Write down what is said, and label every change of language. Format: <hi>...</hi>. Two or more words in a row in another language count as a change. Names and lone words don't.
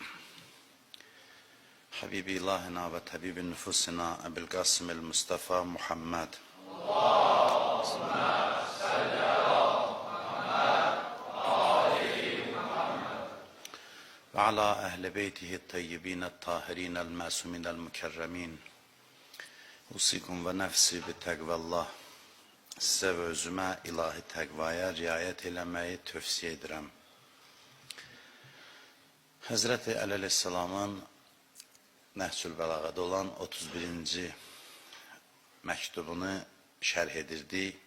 <ar>حبيب إلهنا وطبيب نفوسنا أبي القاسم المصطفى محمد. اللهم صل على محمد وآل محمد. وعلى أهل بيته الطيبين الطاهرين المعصومين المكرمين. أوصيكم ونفسي بتقوى الله.</ar> <az>Sizə və özümə ilahi təqvaya riayət eləməyi tövsiyə edirəm. Həzrəti Əli əleyhissalamın Nəhcül Bəlağədə olan 31-ci məktubunu şərh edirdi.</az>